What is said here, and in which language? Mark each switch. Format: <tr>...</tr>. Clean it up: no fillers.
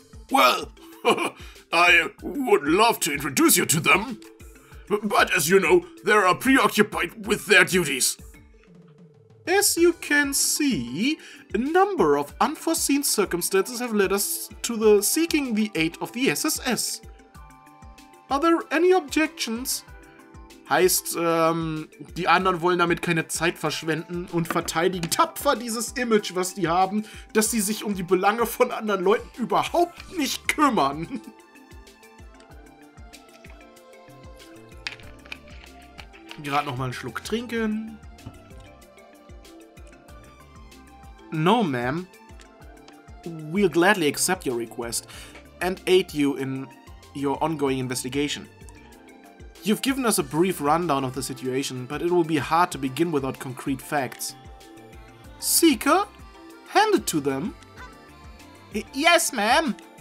<en>Well, I would love to introduce you to them, but as you know, they are preoccupied with their duties. As you can see, a number of unforeseen circumstances have led us to seeking the aid of the SSS. Are there any objections?</en> <de>Heißt, die anderen wollen damit keine Zeit verschwenden und verteidigen tapfer dieses Image, was die haben, dass sie sich um die Belange von anderen Leuten überhaupt nicht kümmern. Gerade noch mal einen Schluck trinken.</de> <en>No, ma'am. We'll gladly accept your request and aid you in your ongoing investigation. You've given us a brief rundown of the situation, but it will be hard to begin without concrete facts. Seeker? Hand it to them. Yes, ma'am.</en>